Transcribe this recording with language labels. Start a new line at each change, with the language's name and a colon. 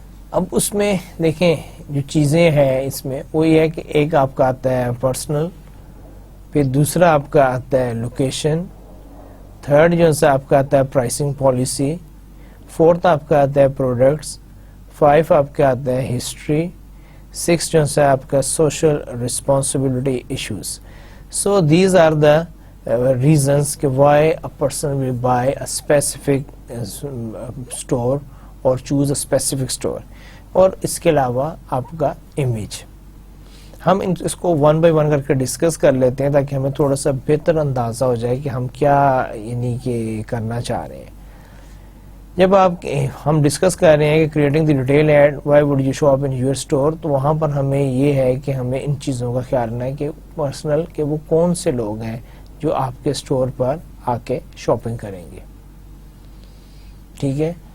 Urdu: اب اس میں دیکھیں جو چیزیں ہیں اس میں وہ یہ ہے کہ ایک آپ کا آتا ہے پرسنل، پھر دوسرا آپ کا آتا ہے لوکیشن، تھرڈ جو ہے آپ کا آتا ہے پرائسنگ پالیسی. فورتھ آپ کا آتا ہے پروڈکٹس. 5 آپ کا آتا ہے ہسٹری. 6 جو ہے آپ کا social responsibility issues.
English: So these are the reasons کہ why a person will buy a specific store اور choose a specific store.
Urdu: اور اس کے علاوہ آپ کا امیج. ہم اس کو ون بائی ون کر کے ڈسکس کر لیتے ہیں تاکہ ہمیں تھوڑا سا بہتر اندازہ ہو جائے کہ ہم کیا یعنی کہ کرنا چاہ رہے ہیں. جب ہم ڈسکس کر رہے ہیں کہ
English: creating the retail ad why would you shop in your store,
Urdu: تو وہاں پر ہمیں یہ ہے کہ ہمیں ان چیزوں کا خیال رکھنا ہے کہ پرسنل کہ وہ کون سے لوگ ہیں جو آپ کے اسٹور پر آ کے شاپنگ کریں گے. ٹھیک ہے.